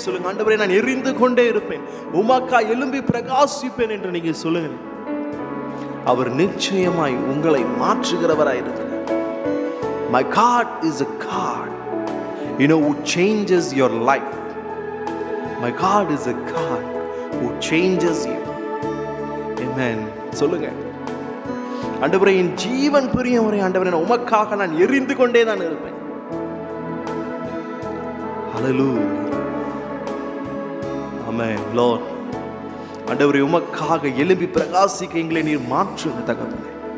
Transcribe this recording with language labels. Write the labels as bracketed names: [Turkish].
[Tamil] சொல்லுங்க, ஆண்டவரே நான் எரிந்து கொண்டே இருப்பேன், உமக்கா எழும்பி பிரகாசிப்பேன் என்று நீங்க சொல்லுங்க. அவர் நிச்சயமாய் உங்களை மாற்றுகிறவராய் இருக்கிறார். [English] My God is a God, who changes your life. My God is a God who changes you. Amen. [Tamil] சொல்லுங்க, ஆண்டவரே என் ஜீவன் பிரியும் வரை ஆண்டவரே உமக்காக நான் எரிந்து கொண்டே தான் இருப்பேன். [English] Hallelujah. [Tamil] Amen. Lord, ஆண்டவரே உமக்காக எழும்பி பிரகாசிக்க எங்களை நீர் மாற்றுங்க தகப்பனே.